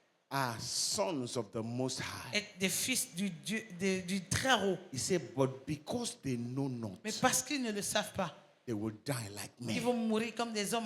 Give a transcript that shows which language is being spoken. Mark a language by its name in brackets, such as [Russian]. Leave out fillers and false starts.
[English] are sons of the Most High. [French] êtes des fils du Dieu, du Très-Haut. [English] He said, but because they know not, [French] Mais parce qu'ils ne le savent pas, [English] they will die like [French] ils [English] me. [French] vont mourir comme des hommes.